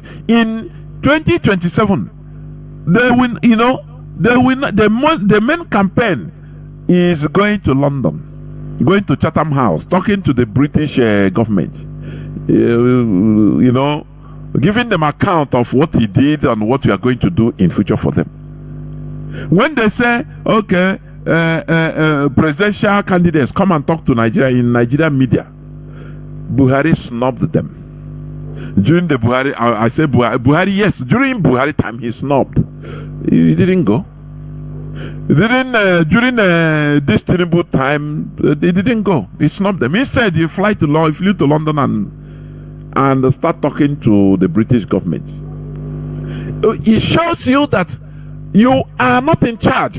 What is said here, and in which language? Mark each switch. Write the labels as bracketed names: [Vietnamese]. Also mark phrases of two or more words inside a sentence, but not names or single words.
[English] In 2027, the main campaign is going to London, going to Chatham House, talking to the British government, giving them account of what he did and what we are going to do in future for them. When they say, okay, presidential candidates come and talk to Nigeria in Nigerian media, Buhari snubbed them. During the Buhari, I say Buhari, yes, during Buhari time he snubbed. He didn't go. During this terrible time, they didn't go. He snubbed them. Instead, he flew to London and start talking to the British government. It shows you that you are not in charge.